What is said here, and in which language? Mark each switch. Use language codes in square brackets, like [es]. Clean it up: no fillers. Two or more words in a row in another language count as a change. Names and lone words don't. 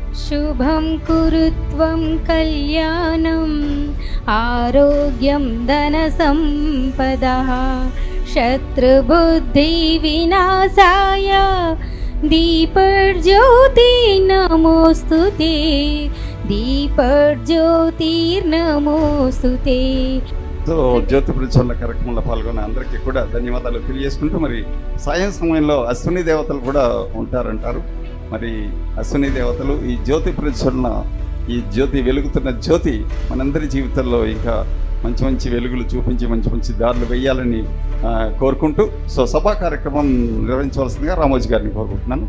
[sa] शुभं कुरुत्वं कल्याणम् आरोग्यं धनसम्पदः शत्रुबुद्धिविनाशाय दीपज्योति नमोस्तुते दीपज्योतिर्नमोस्तुते। [te] సో జ్యోతి ప్రజ్వలన కార్యక్రమంలో పాల్గొన్న అందరికీ కూడా ధన్యవాదాలు తెలియజేసుకుంటూ, మరి సాయం సమయంలో అశ్విని దేవతలు కూడా ఉంటారంటారు. మరి అశ్విని దేవతలు ఈ జ్యోతి ప్రజ్వలన, ఈ జ్యోతి వెలుగుతున్న జ్యోతి మనందరి జీవితంలో ఇంకా మంచి మంచి వెలుగులు చూపించి మంచి మంచి దారులు వేయాలని కోరుకుంటూ, సో సభా కార్యక్రమం నిర్వహించవలసిందిగా రామోజీ గారిని కోరుకుంటున్నాను.